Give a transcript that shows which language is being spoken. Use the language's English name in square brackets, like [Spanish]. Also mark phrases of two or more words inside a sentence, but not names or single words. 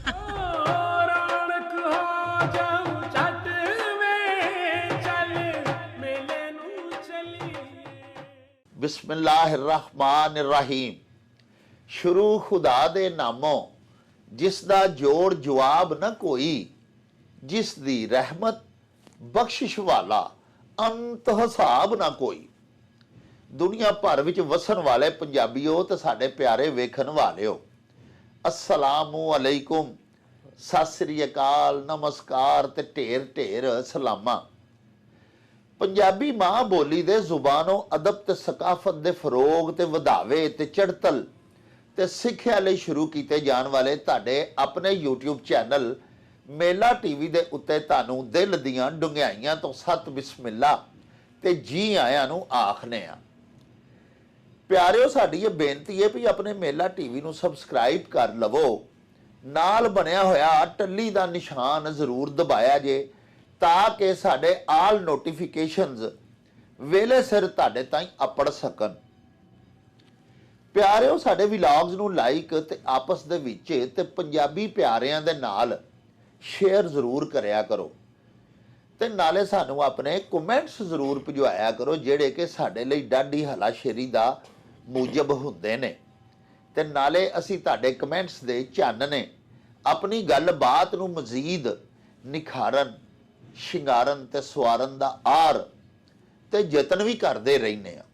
[Punjabi] ਬਿਸਮਿੱਲਾਹਿੱਰਹਮਾਨਿੱਰਹੀਮ ਸ਼ੁਰੂ ਖ਼ੁਦਾ ਦੇ ਨਾਮੋਂ ਜਿਸ ਦਾ ਜੋੜ ਜਵਾਬ ਨ ਕੋਈ ਜਿਸ ਦੀ ਰਹਿਮਤ ਬਖ਼ਸ਼ਿਸ਼ ਵਾਲਾ ਅੰਤ ਹਿਸਾਬ ਨਾ ਕੋਈ ਦੁਨੀਆ ਭਰ ਵਿਚ ਵਸਣ ਵਾਲੇ ਪੰਜਾਬੀਓ ਤੇ ਸਾਡੇ ਪਿਆਰੇ ਵੇਖਣ ਵਾਲਿਓ [Arabic] السلام عليكم [Punjabi] ਸਤ ਸ੍ਰੀ ਅਕਾਲ ਨਮਸਕਾਰ ਤੇ ਢੇਰ ਢੇਰ ਸਲਾਮਾਂ ਪੰਜਾਬੀ ਮਾਂ ਬੋਲੀ ਦੇ ਜ਼ੁਬਾਨੋਂ ਅਦਬ ਤੇ ਸਕਾਫ਼ਤ ਦੇ ਫ਼ਰੋਗ ਤੇ ਵਧਾਵੇ ਤੇ ਚੜ੍ਹਤਲ ਤੇ सिੱਖਿਆ ਲਈ शुरू ਕੀਤੇ ਜਾਣ ਵਾਲੇ ਤੁਹਾਡੇ ਆਪਣੇ YouTube ਚੈਨਲ ਮੇਲਾ ਟੀਵੀ ਦੇ ਉੱਤੇ ਤੁਹਾਨੂੰ ਦਿਲ ਦੀਆਂ ਡੁੰਗਿਆਈਆਂ ਤੋਂ ਸਤ ਬਿਸਮਿਲ੍ਲਾ ਤੇ ਜੀ ਆਇਆਂ ਨੂੰ ਆਖਨੇ ਆ ਪਿਆਰਿਓ ਸਾਡੀ ਇਹ ਬੇਨਤੀ ਹੈ ਵੀ ਆਪਣੇ ਮੇਲਾ ਟੀਵੀ ਨੂੰ ਸਬਸਕ੍ਰਾਈਬ ਕਰ ਲਵੋ ਨਾਲ ਬਣਿਆ ਹੋਇਆ ਟੱਲੀ ਦਾ ਨਿਸ਼ਾਨ ਜ਼ਰੂਰ ਦਬਾਇਆ ਜੇ ਤਾਕਿ ਸਾਡੇ [English] all notifications [Punjabi] ਵੇਲੇ ਸਿਰ ਤੁਹਾਡੇ ਤਾਈਂ ਅੱਪੜ ਸਕਣ ਪਿਆਰਿਓ ਸਾਡੇ ਵਲੌਗਜ਼ ਨੂੰ ਲਾਈਕ ਤੇ ਆਪਸ ਦੇ ਵਿਚ ਤੇ ਪੰਜਾਬੀ ਪਿਆਰਿਆਂ ਦੇ ਨਾਲ ਸ਼ੇਅਰ ਜ਼ਰੂਰ ਕਰਿਆ ਕਰੋ ਤੇ ਨਾਲੇ ਸਾਨੂੰ ਅਪਣੇ ਕਮੈਂਟਸ ਜ਼ਰੂਰ ਭਿਜਵਾਇਆ ਕਰੋ ਜਿਹੜੇ ਕਿ ਸਾਡੇ ਲਈ ਡਾਢੀ ਹੱਲਾਸ਼ੇਰੀ ਦਾ ਮੂਜਬ ਹੁੰਦੇ ਨੇ ਤੇ ਨਾਲੇ ਅਸੀਂ ਤੁਹਾਡੇ ਕਮੈਂਟਸ ਦੇ ਚਾਨਣੇ ਅਪਣੀ ਗੱਲਬਾਤ ਨੂੰ ਮਜ਼ੀਦ ਨਿਖਾਰਨ ਸ਼ਿੰਗਾਰਨ ਤੇ ਸਵਾਰਨ ਦਾ ਆਰ ਤੇ ਯਤਨ ਭੀ ਕਰਤੇ ਰਹਿਣੇ